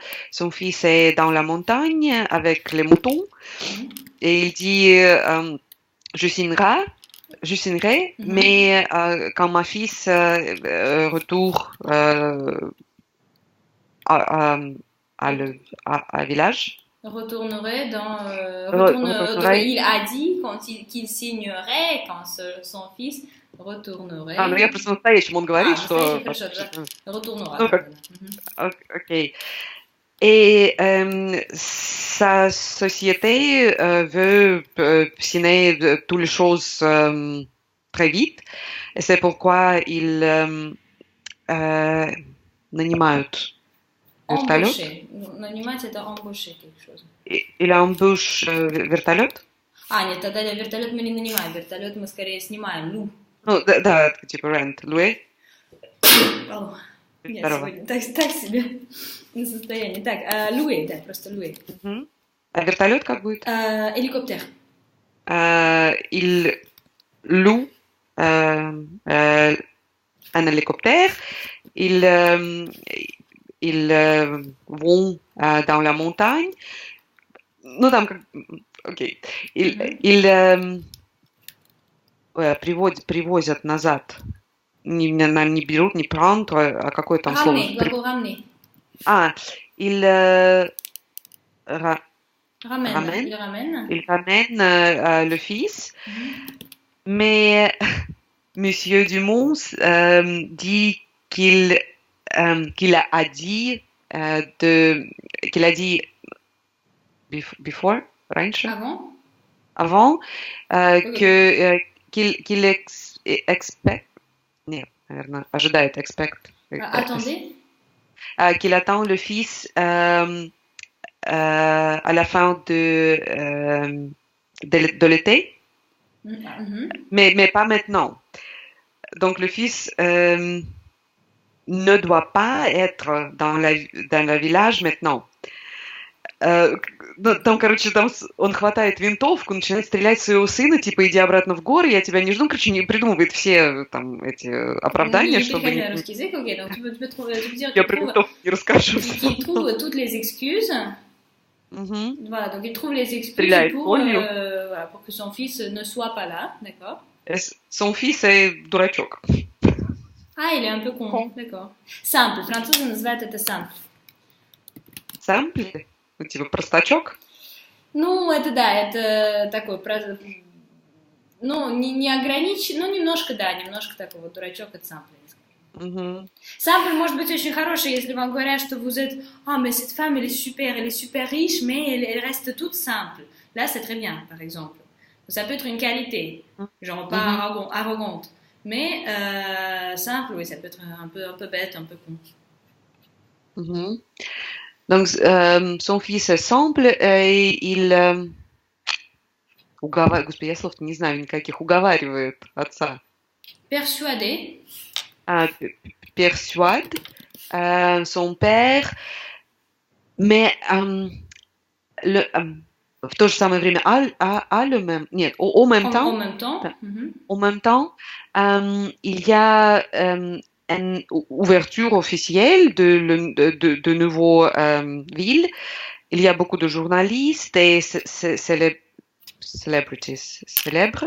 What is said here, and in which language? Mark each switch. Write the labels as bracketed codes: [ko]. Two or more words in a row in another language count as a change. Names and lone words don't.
[fr] Son fils est dans la montagne avec les moutons, et il dit, je signerai, mais quand ma fils retourne à village. Retournerait il a dit qu'il signerait quand son fils retournerait. [ru] Ну я просто настоящему он говорит, что... [fr] Retournera. Ok. Et sa société veut signer toutes les choses très vite. Et c'est pourquoi ils нанимают вертолет. [ru] Нанимать это [fr] embaucher quelque chose. Il embauche вертолет? [ru] Нет, тогда вертолет мы не нанимаем. Вертолет мы скорее снимаем. Ну, да, типа rent. Loué? Я сегодня так себе на состоянии. Так, loué, да, просто loué. А вертолет как будет? [fr] Hélicoptère. Il loue un hélicoptère. Ils vont dans la montagne. [ru] Ну, там как... Окей. Ils привозят назад. Не берут, не prendre, а какое там слово? [fr] Ramener. Il ramène le fils, mais Monsieur Dumont dit qu'il a dit before, раньше, avant qu'il expect, [ru] нет, наверное, ожидает, expect. [fr] Attendez. Qu'il attend le fils à la fin de l'été, mais pas maintenant. Donc le fils ne doit pas être dans le village maintenant. [ru] Там, короче, он хватает винтовку, начинает стрелять в своего сына, типа, иди обратно в горы, я тебя не жду, короче, не придумывает все там эти оправдания, чтобы... Русский язык, [fr] ok, donc tu peux dire [ru] Я про винтовку не расскажу. [fr] Il trouve toutes les excuses. Voilà, donc il trouve les excuses pour que son fils ne soit pas là, d'accord? Son fils est дурачок. Ah, il est un peu con, d'accord. [ru] Simple, французы называют это simple. Simple? Ну, типа простачок? Ну, это да, это такой, ну, не ограничен, ну, немножко, да, немножко такой вот дурачок, это сампль, я скажу. Сампль может быть очень хороший, если вам говорят, что [fr] vous êtes, mais cette femme, elle est super riche, mais elle reste toute simple. Là, c'est très bien, par exemple. Ça peut être une qualité, genre pas arrogante, mais simple, oui, ça peut être un peu bête, un peu con. Donc, son fils est simple, et il [ru] уговаривает, господи, я слов не знаю никаких, уговаривает отца. [fr] Persuadé. Persuade son père, mais [ru] в то же самое время, [fr] au même temps, il y a une ouverture officielle de nouveaux villes. Il y a beaucoup de journalistes et célèbres.